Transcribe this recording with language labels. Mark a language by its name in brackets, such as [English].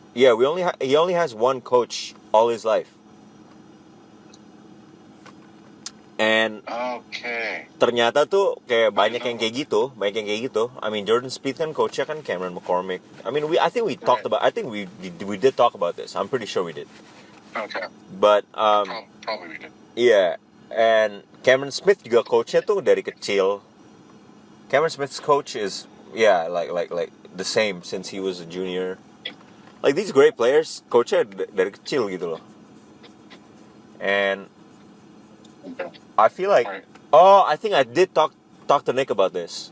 [English] Yeah, he only has one coach all his life. And Okay. [Indonesian] ternyata tuh kayak banyak yang kayak gitu. [English] I mean, [Indonesian] Jordan Spieth kan coachnya kan Cameron McCormick. [English] I mean, I think we talked about. I think we did talk about this. I'm pretty sure we did. Okay. But Probably we did. yeah, and [Indonesian] Cameron Smith juga coachnya tuh dari kecil. [English] Cameron Smith's coach is like the same since he was a junior. Like these great players, [Indonesian] coachnya dari kecil gitu loh. [English] And Okay. I feel like I think I did talk to Nick about this.